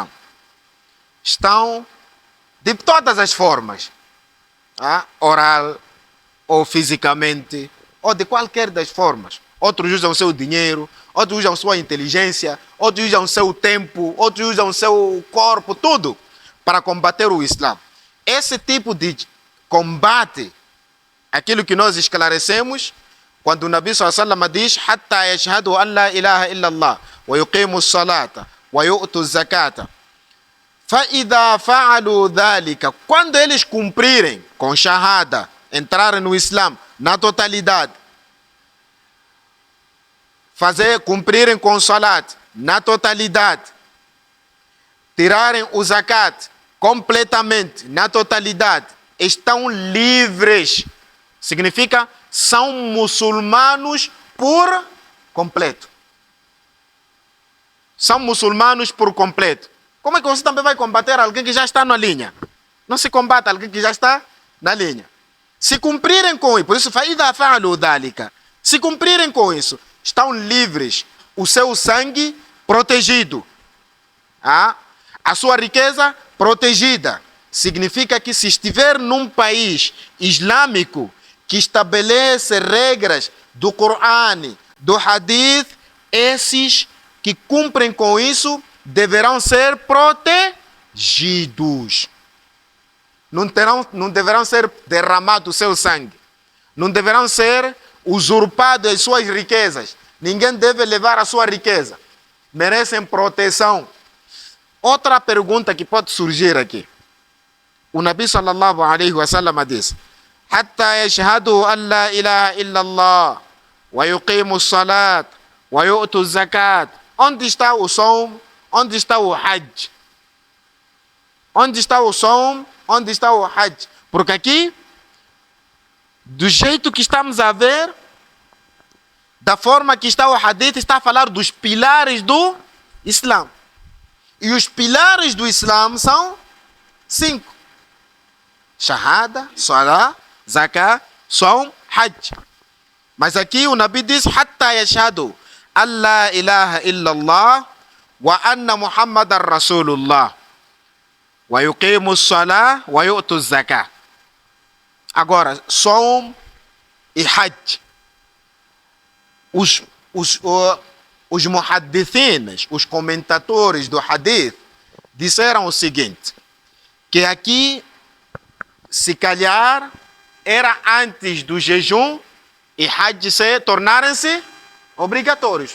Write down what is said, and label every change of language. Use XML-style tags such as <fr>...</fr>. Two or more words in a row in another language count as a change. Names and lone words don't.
<pt>Estão de todas as formas, oral ou fisicamente, ou de qualquer das formas. Outros usam o seu dinheiro, outros usam sua inteligência, outros usam o seu tempo, outros usam o seu corpo, tudo para combater o Islã. Esse tipo de combate, aquilo que nós esclarecemos, quando o Nabi</pt> <ar>صلى الله عليه وسلم</ar> <pt>diz:</pt> <ar>حتى يشهدوا أن لا إله إلا الله ويقيموا الصلاة ويؤتوا الزكاة. فَإِذَا فَعَلُوا ذَلِكَ.</ar> <pt>Quando eles cumprirem com shahada, entrarem no Islã na totalidade, cumprirem com salat na totalidade, tirarem o zakat completamente na totalidade, estão livres. Significa, são muçulmanos por completo. São muçulmanos por completo. Como é que você também vai combater alguém que já está na linha? Não se combate alguém que já está na linha. Se cumprirem com isso, por isso,</pt> <ar>فَإِذَا فَعَلُوا ذَلِكَ.</ar> <pt>Se cumprirem com isso, estão livres. O seu sangue protegido. A sua riqueza protegida. Significa que se estiver num país islâmico que estabelece regras do Coran, do Hadith, esses que cumprem com isso deverão ser protegidos. Não deverão ser derramados o seu sangue. Não deverão ser usurpadas as suas riquezas. Ninguém deve levar a sua riqueza. Merecem proteção. Outra pergunta que pode surgir aqui. O Nabi</pt> <ar>صلى الله عليه وسلم</ar> <pt>diz:</pt> <ar>حتى يشهدوا أن لا إله إلا الله ويقيموا الصلاة ويؤتوا الزكاة.</ar> <pt>Onde está o som? Onde está o Hajj? Onde está o som? Onde está o Hajj? Porque aqui, do jeito que estamos a ver, da forma que está o Hadith, está a falar dos pilares do Islã. E os pilares do Islã são 5. Shahada, Salah, Zakah, Som, Hajj. Mas aqui o Nabi diz:</pt> <ar>حتى يشهدوا أن لا إله إلا الله وأن محمدا رسول الله ويقيموا الصلاة ويؤتوا الزكاة.</ar> <pt>Agora, Som e Hajj. Os muhaddithinas, os comentadores do Hadith, disseram o seguinte, que aqui, se calhar, era antes do jejum e Hajj tornarem-se obrigatórios.</pt>